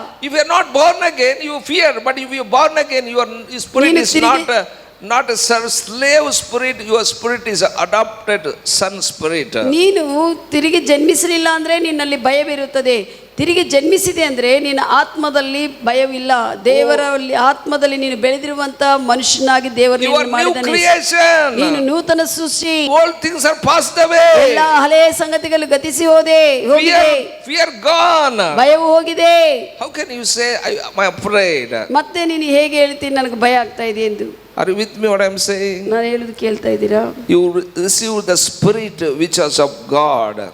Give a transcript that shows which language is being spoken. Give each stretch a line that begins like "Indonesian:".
English: If you are not born again, you fear. But if you are born again, your spirit is not a slave spirit. Your spirit is adopted son spirit.
Kannada: ನೀನು ತಿರುಗಿ ಜನ್ಮಿಸಲಿಲ್ಲ ಅಂದ್ರೆ ನಿನ್ನಲ್ಲಿ ಭಯವಿರುತ್ತದೆ. ತಿರುಗಿ ಜನ್ಮಿಸಿದೆ ಅಂದ್ರೆ ನಿನ್ನ ಆತ್ಮದಲ್ಲಿ ಭಯವಿಲ್ಲ. ದೇವರ ಆತ್ಮದಲ್ಲಿ ನೀನು ಬೆಳೆದಿರುವಂತ ಮನುಷ್ಯನಾಗಿ ದೇವರು ಮಾಡಿದ್ದಾನೆ. ನೀನು ನೂತನ ಸೃಷ್ಟಿ.
English: All things are passed away.
Kannada: ಎಲ್ಲ ಹಳೆಯ ಸಂಗತಿಗಳು ಗತಿಸಿ ಹೋಗಿದೆ.
English: Fear gone.
Kannada: ಭಯವು ಹೋಗಿದೆ.
English: How can you say I am afraid?
Kannada: ಮತ್ತೆ ನೀನು ಹೇಗೆ ಹೇಳ್ತೀನಿ ನನಗೆ ಭಯ ಆಗ್ತಾ ಇದೆ ಎಂದು?
English: Are you with me what I'm saying?
Kannada: ನಾನು ಹೇಳುದು ಕೇಳ್ತಾ ಇದ್ದೀರಾ?
English: You receive the spirit which is of God,